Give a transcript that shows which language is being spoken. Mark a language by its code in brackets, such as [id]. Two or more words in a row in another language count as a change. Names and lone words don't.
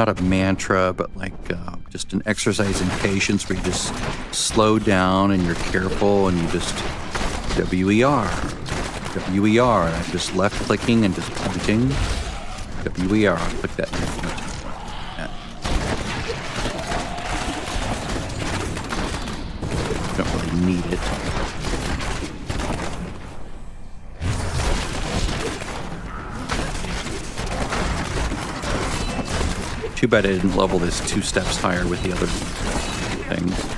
[en] Not a mantra, but like just an exercise in patience where you just slow down and you're careful and you just W-E-R, W-E-R, and I'm just left clicking and just pointing. W-E-R, I'll click that. Don't really need it. Too bad I didn't level this 2 steps higher with the other things.